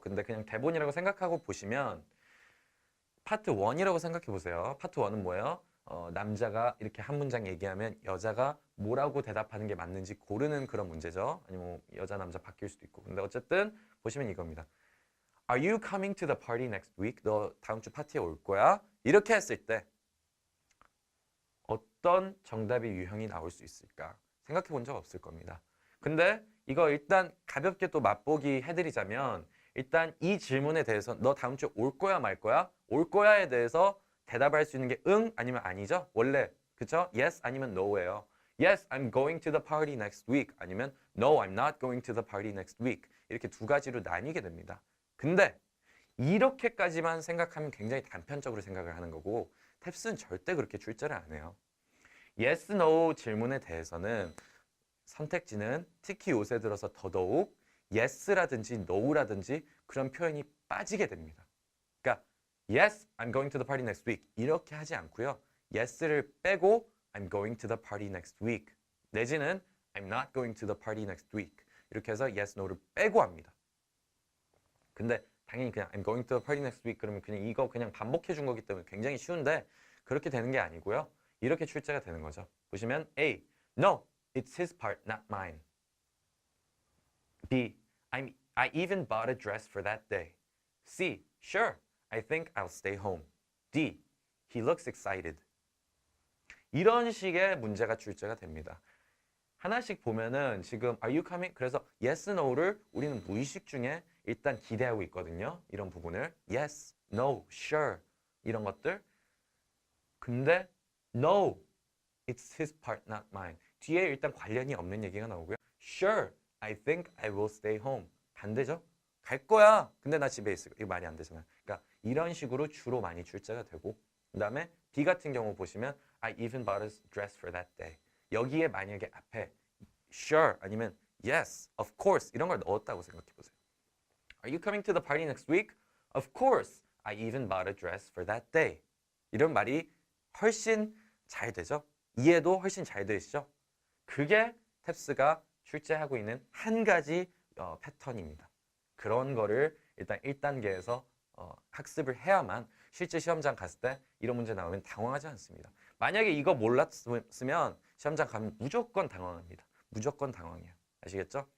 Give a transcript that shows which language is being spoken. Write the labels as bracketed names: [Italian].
[Korean] 근데 그냥 대본이라고 생각하고 보시면 파트 1이라고 생각해 보세요. 파트 1은 뭐예요? 남자가 이렇게 한 문장 얘기하면 여자가 뭐라고 대답하는 게 맞는지 고르는 그런 문제죠. 아니면 뭐 여자 남자 바뀔 수도 있고. 근데 어쨌든 보시면 이겁니다. [English] Are you coming to the party next week? [Korean] 너 다음 주 파티에 올 거야? 이렇게 했을 때 어떤 정답의 유형이 나올 수 있을까? 생각해 본 적 없을 겁니다. 근데 이거 일단 가볍게 또 맛보기 해드리자면 일단 이 질문에 대해서 너 다음 주에 올 거야 말 거야? 올 거야에 대해서 대답할 수 있는 게 응 아니면 아니죠? 원래 그쵸? Yes 아니면 No예요. [English] Yes, I'm going to the party next week [Korean] 아니면 [English] No, I'm not going to the party next week [Korean] 이렇게 두 가지로 나뉘게 됩니다. 근데 이렇게까지만 생각하면 굉장히 단편적으로 생각을 하는 거고 탭스는 절대 그렇게 출제를 안 해요. Yes, No 질문에 대해서는 선택지는 특히 요새 들어서 더더욱 Yes라든지 No라든지 그런 표현이 빠지게 됩니다. 그러니까 [English] Yes, I'm going to the party next week [Korean] 이렇게 하지 않고요. [English] Yes를 [Korean] 빼고 [English] I'm going to the party next week [Korean] 내지는 [English] I'm not going to the party next week [Korean] 이렇게 해서 [English] Yes, No를 [Korean] 빼고 합니다. 근데 당연히 그냥 [English] I'm going to the party next week [Korean] 그러면 그냥 이거 그냥 반복해 준 거기 때문에 굉장히 쉬운데 그렇게 되는 게 아니고요. 이렇게 출제가 되는 거죠. [English] 보시면 A. No, it's his part, not mine. B. I even bought a dress for that day. C. Sure, I think I'll stay home. D. He looks excited. [Korean] 이런 식의 문제가 출제가 됩니다. 하나씩 보면은 지금 [English] Are you coming? [Korean] 그래서 Yes, No를 우리는 무의식 중에 일단 기대하고 있거든요. 이런 부분을 Yes, No, Sure 이런 것들. 근데 No [English] It's his part, not mine. [Korean] 뒤에 일단 관련이 없는 얘기가 나오고요. [English] Sure, I think I will stay home. [Korean] 반대죠? 갈 거야. 근데 나 집에 있을 거야. 이거 말이 안 되잖아요. 그러니까 이런 식으로 주로 많이 출제가 되고 그 다음에 B 같은 경우 보시면 [English] I even bought a dress for that day. [Korean] 여기에 만약에 앞에 sure 아니면 [English] yes, of course [Korean] 이런 걸 넣었다고 생각해 보세요. [English] Are you coming to the party next week? Of course. I even bought a dress for that day. [Korean] 이런 말이 훨씬 잘 되죠? 이해도 훨씬 잘 되시죠? 그게 탭스가 출제하고 있는 한 가지 패턴입니다. 그런 거를 일단 1단계에서 학습을 해야만 실제 시험장 갔을 때 이런 문제 나오면 당황하지 않습니다. 만약에 이거 몰랐으면 시험장 가면 무조건 당황합니다. 무조건 당황해요. 아시겠죠?